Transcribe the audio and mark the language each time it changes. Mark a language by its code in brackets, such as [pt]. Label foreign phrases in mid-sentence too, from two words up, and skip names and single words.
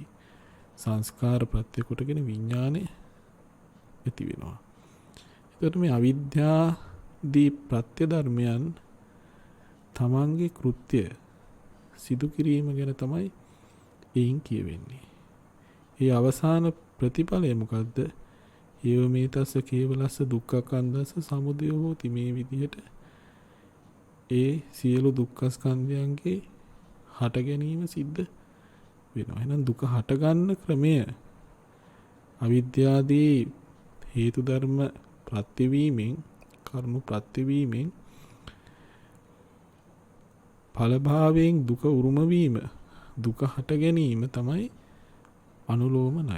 [si] සංස්කාර ප්‍රත්‍ය කොටගෙන විඥානෙ ඇති වෙනවා. එතකොට මේ අවිද්‍යාදී ප්‍රත්‍ය ධර්මයන් තමන්ගේ කෘත්‍ය සිදු කිරීම ගැන තමයි එයින් කියවෙන්නේ. ඒ අවසාන ප්‍රතිඵලය මොකද්ද? ඒව මේ [pi] තස්ස කේවලස්ස දුක්ඛකන්දස්ස සමුදය හෝති. [si] මේ විදිහට ඒ සියලු දුක්ඛ ස්කන්ධයන්ගේ හට ගැනීම සිද්ධ වෙනවා. එහෙනම් දුක හට ගන්න ක්‍රමය අවිද්‍යාදී හේතු ධර්ම ප්‍රත්‍යවීමෙන්, කර්ම ප්‍රත්‍යවීමෙන් ඵලභාවයෙන් දුක උරුම වීම, දුක හට ගැනීම තමයි අනුලෝම ණය.